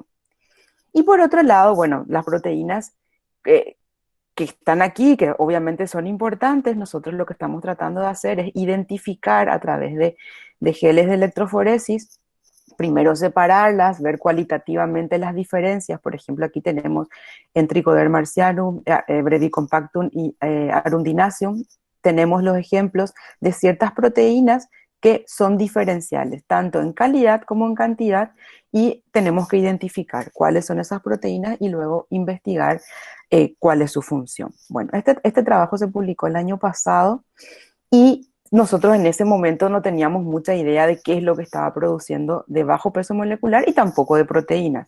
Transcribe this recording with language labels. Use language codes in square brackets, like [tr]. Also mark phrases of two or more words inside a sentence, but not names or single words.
[es] Y por otro lado, bueno, las proteínas que están aquí, que obviamente son importantes, nosotros lo que estamos tratando de hacer es identificar a través de geles de electroforesis, primero separarlas, ver cualitativamente las diferencias. Por ejemplo, aquí tenemos en Trichoderma marcianum, brevicompactum y arundinaceum, tenemos los ejemplos de ciertas proteínas que son diferenciales, tanto en calidad como en cantidad, y tenemos que identificar cuáles son esas proteínas y luego investigar cuál es su función. Bueno, este trabajo se publicó el año pasado y nosotros en ese momento no teníamos mucha idea de qué es lo que estaba produciendo de bajo peso molecular y tampoco de proteínas.